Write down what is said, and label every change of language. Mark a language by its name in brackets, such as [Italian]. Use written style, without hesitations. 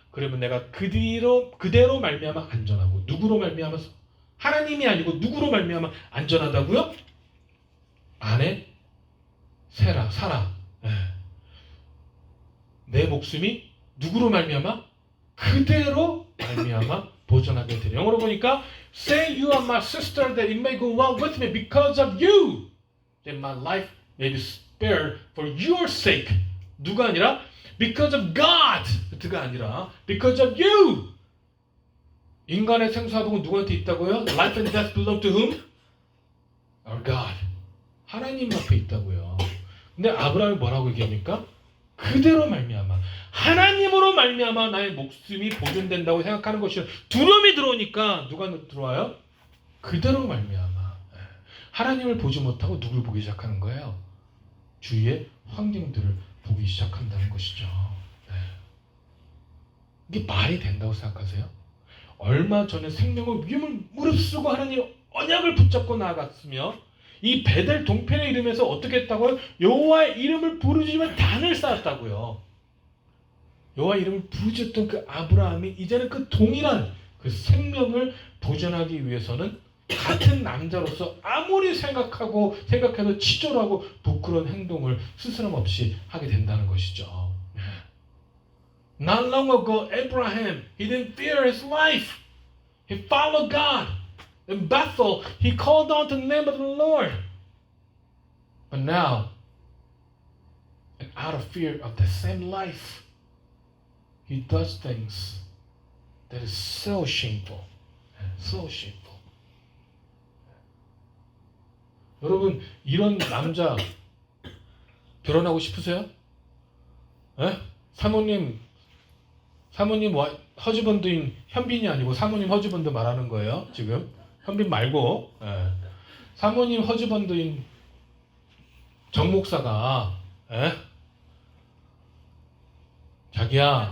[Korean] 그러면 내가 그대로 말미암아 안전하고. 누구로 말미암아? 하나님이 아니고 누구로 말미암아 안전하다고요? 아내 사라. 내 목숨이 누구로 말미암아? 그대로 말미암아 보존하게 되리. 영어로 보니까 [English] Say you are my sister that it may go well with me because of you. That my life may be spared for your sake. [Korean] 누가 아니라 [English] because of God. [Korean] 가 아니라 [English] because of you. [Korean] 인간의 생사복은 누구한테 있다고요? [English] Life and death belong to whom? Our God. [Korean] 하나님 앞에 있다고요. 근데 아브라함이 뭐라고 얘기합니까? 그대로 말미암아. 하나님으로 말미암아 나의 목숨이 보존된다고 생각하는 것이 두려움이 들어오니까 누가 들어와요? 그대로 말미암아. 하나님을 보지 못하고 누굴 보기 시작하는 거예요? 주위의 환경들을 보기 시작한다는 것이죠. 이게 말이 된다고 생각하세요? 얼마 전에 생명의 위험을 무릅쓰고 하나님 언약을 붙잡고 나아갔으며 이 베델 동편의 이름에서 어떻게 했다고요? 여호와의 이름을 부르짖으며 단을 쌓았다고요. 여호와 이름을 부르짖었던 그 아브라함이 이제는 그 동일한 그 생명을 보존하기 위해서는 같은 남자로서 아무리 생각해도 치졸하고 부끄러운 행동을 스스럼 없이 하게 된다는 것이죠. [English] Not long ago, Abraham, he didn't fear his life. He followed God. In Bethel, he called on the name of the Lord. But now, and out of fear of the same life, he does things that is so shameful. So shameful. [Korean] 여러분, 이런 남자 결혼하고 싶으세요? 사모님 사모님 허즈번드인 현빈이 아니고 사모님 허즈번드 말하는 거예요. 지금 현빈 말고 사모님 허즈번드인 정 목사가 자기야